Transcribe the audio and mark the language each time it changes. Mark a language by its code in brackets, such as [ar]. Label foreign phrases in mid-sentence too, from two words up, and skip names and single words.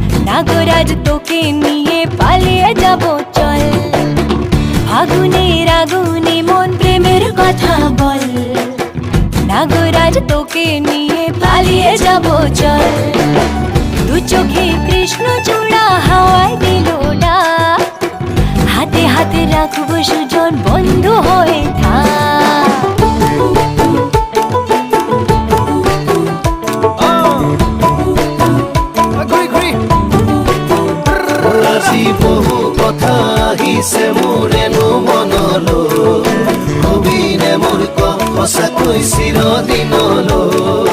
[bn] নাগরাজ তোকে নিয়ে পালিয়ে যাব চল, ফাগুনের আগুনে মন প্রেমের কথা বল। নাগরাজ তোকে নিয়ে পালিয়ে যাব চল, দু চোখে কৃষ্ণ চূড়া হাওয়ায় দিল ডাক, হাতে হাতে রাখবো সুজন বন্ধু হয়ে থাক। [as] আজি বহু কথা আহিছে মোৰেনো মনলৈ, কবিনে মোৰ সঁচাকৈ চিৰদিনলৈ।